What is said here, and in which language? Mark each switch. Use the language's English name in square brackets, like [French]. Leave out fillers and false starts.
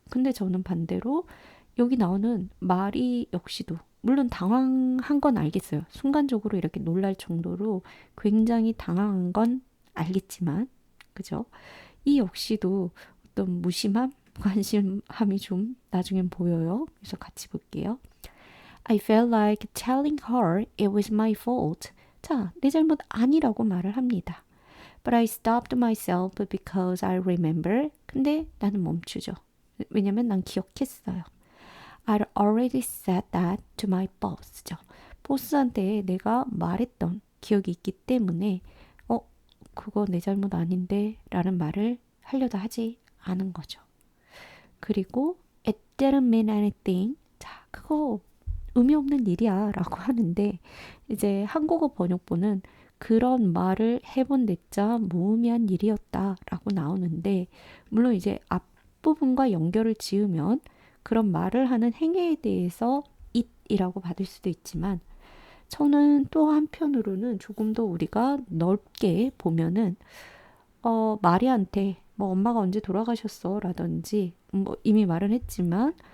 [Korean] 근데 저는 반대로 여기 나오는 마리 역시도 물론 당황한 건 알겠어요. 순간적으로 이렇게 놀랄 정도로 굉장히 당황한 건 알겠지만 그죠? 이 역시도 어떤 무심함, 관심함이 좀 나중엔 보여요. 그래서 같이 볼게요. [English] I felt like telling her it was my fault. [Korean] 자, 내 잘못 아니라고 말을 합니다. [English] But I stopped myself because I remember. [Korean] 근데 나는 멈추죠. 왜냐면 난 기억했어요. [English] I'd already said that to my boss죠. [Korean] 보스한테 내가 말했던 기억이 있기 때문에 그거 내 잘못 아닌데 라는 말을 하려다 하지 않은 거죠. 그리고 [English] it didn't mean anything. [Korean] 자, 그거 의미 없는 일이야 라고 하는데 이제 한국어 번역본은 그런 말을 해본 데짜 무의미한 일이었다 라고 나오는데 물론 이제 앞부분과 연결을 지으면 그런 말을 하는 행위에 대해서 it이라고 받을 수도 있지만 저는 또 한편으로는 조금 더 우리가 넓게 보면은 마리한테 뭐 엄마가 언제 돌아가셨어 라든지 뭐 이미 말은 했지만